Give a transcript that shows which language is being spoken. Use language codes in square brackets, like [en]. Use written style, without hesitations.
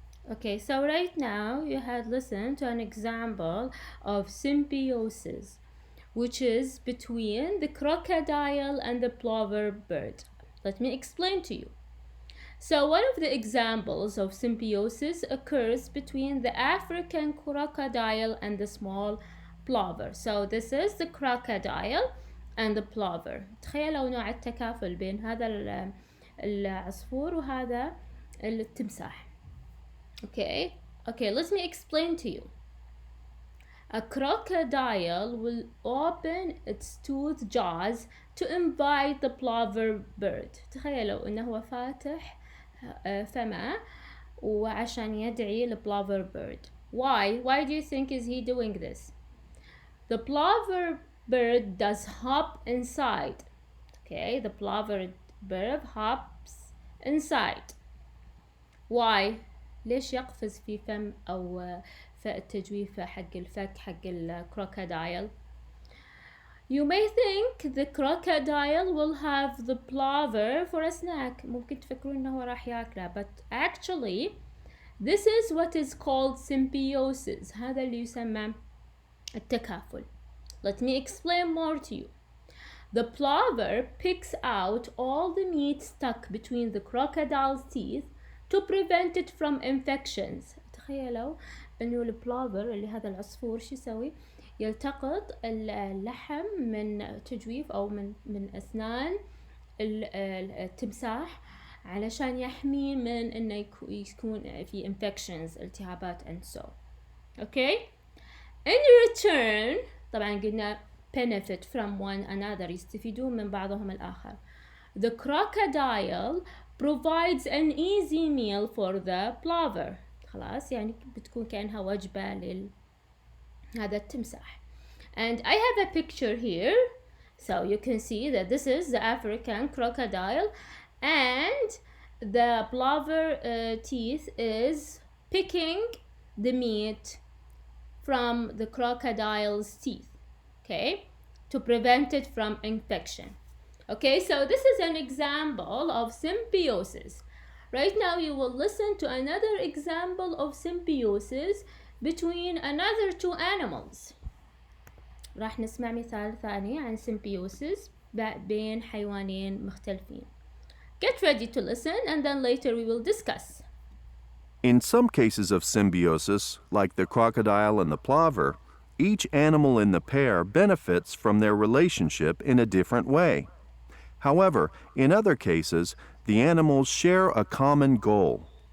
[en] Okay, so right now you had listened to an example of symbiosis, which is between the crocodile and the plover bird. Let me explain to you. So one of the examples of symbiosis occurs between the African crocodile and the small plover. So this is the crocodile and the plover. [ar] تخيلوا نوع التكافل بين هذا العصفور وهذا التمساح. [en] Okay, let me explain to you. A crocodile will open its toothed jaws to invite the plover bird. [ar] تخيلوا انه هو فاتح فمه وعشان يدعي [en] the plover bird. Why do you think is he doing this? The plover bird does hop inside. Okay, the plover bird hops inside. Why? [ar] ليش يقفز في فم أو في التجويفة حق الفك حق الكروكودايل? [en] You may think the crocodile will have the plover for a snack. [ar] ممكن تفكرون إنه راح ياكله, [en] but actually this is what is called symbiosis. [ar] هذا اللي يسمى التكافل. [en] Let me explain more to you. The plover picks out all the meat stuck between the crocodile's teeth to prevent it from infections. [ar] تخيلوا انه البلوفر اللي هذا العصفور شو يسوي؟ يلتقط اللحم من تجويف او من اسنان التمساح علشان يحميه من انه يكون في infections التهابات [en] and so. Okay? In return [ar] طبعا قلنا [en] benefit from one another [ar] يستفيدون من بعضهم الآخر. [en] The crocodile provides an easy meal for the plover. [ar] خلاص يعني بتكون كأنها وجبة هذا التمساح. [en] And I have a picture here. So you can see that this is the African crocodile and the plover teeth is picking the meat from the crocodile's teeth, okay, to prevent it from infection. Okay, so this is an example of symbiosis. Right now you will listen to another example of symbiosis between another two animals. [ar] راح نسمع مثال ثاني عن symbiosis بين حيوانين مختلفين. [en] Get ready to listen and then later we will discuss. In some cases of symbiosis, like the crocodile and the plover, each animal in the pair benefits from their relationship in a different way. However, in other cases, the animals share a common goal.